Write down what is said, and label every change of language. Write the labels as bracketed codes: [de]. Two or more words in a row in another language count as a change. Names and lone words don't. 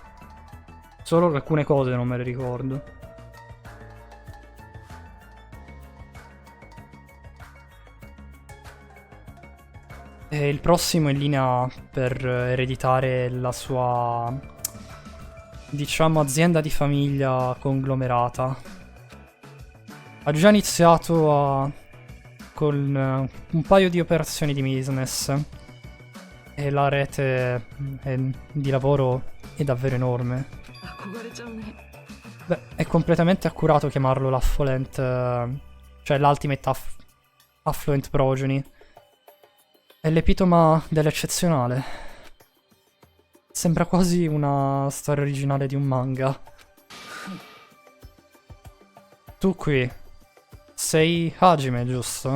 [it] Solo alcune cose non me le ricordo. E il prossimo è in linea per ereditare la sua, diciamo, azienda di famiglia conglomerata. Ha già iniziato con un paio di operazioni di business e la rete di lavoro è davvero enorme. [ja] 憧れちゃうね。 [it] Beh, è completamente accurato chiamarlo l'affluent, cioè l' [en] ultimate affluent progeny. [it] È l'epitoma dell'eccezionale. Sembra quasi una storia originale di un manga. Tu qui sei Hajime, giusto?